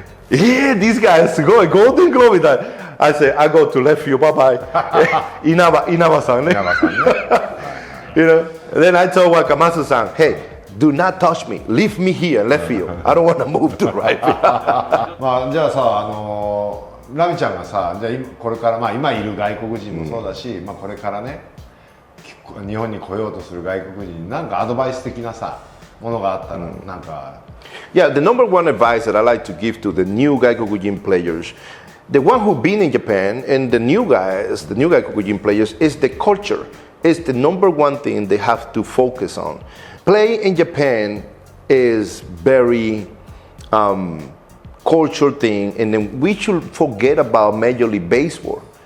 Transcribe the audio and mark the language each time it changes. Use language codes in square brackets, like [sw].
[en] Yeah, this guy is [ja] すごい。 [en] Golden Glove [ja] みたい。 [en] I said, I go to left field, bye-bye. [ja] 稲葉さんね。 [en] You know, then I told Wakamatsu-san, hey, do not touch me. Leave me here, left field. I don't want to move to right field. [ja] じゃあさ、ラミちゃんがさ、じゃあこれから今いる外国人もそうだし、これからね、日本に来ようとする外国人に何かアドバイス的なさ、ものがあったらなんか。 [en] Yeah, the number one advice that I like to give to the new Gaikokujin players, the one who've been in Japan and the new guys, the new Gaikokujin players, is the culture. It's the number one thing they have to focus on. Play in Japan is very culture thing, and then we should forget about Major League Baseball.